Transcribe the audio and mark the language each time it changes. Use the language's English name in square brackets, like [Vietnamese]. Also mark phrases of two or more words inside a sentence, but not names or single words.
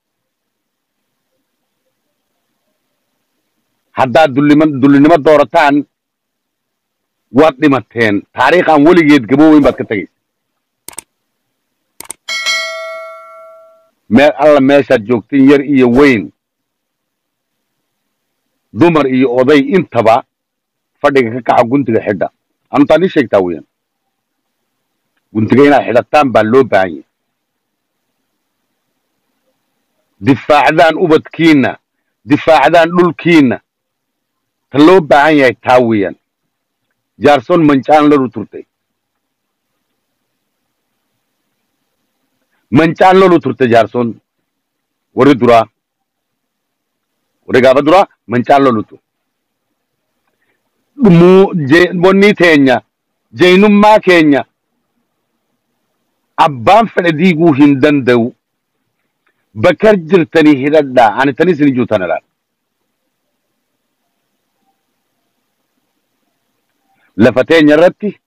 [Somali] haddaad dullinnimo doorataan waad dhimateen taariikh aan weligeed gabooweyn baad ka tegaysa meel alla meeshaad joogtiin yar iyo weyn dumar iyo oday intaba fadhiga ka kaca guntiga xidha antaan ii sheegtaa weeyaan guntiga inaad xidhataan baa loo baahan yahay difaacdaan ubadkiinna difaacdaan dhulkiinna ta loo baahan yahay taa weeyaan [Oromo] jaarson mancaan lolu turtay mancaan lolu turtay jaarson wari duraa wari gaaba duraa mancaan lolu turtay bonni teenya jeynummaa keenya abbaan fedhe diiguu hin danda'u bakar jirtanii hidhadhaa ani tani isin juutan idhaan lafa teenya irratti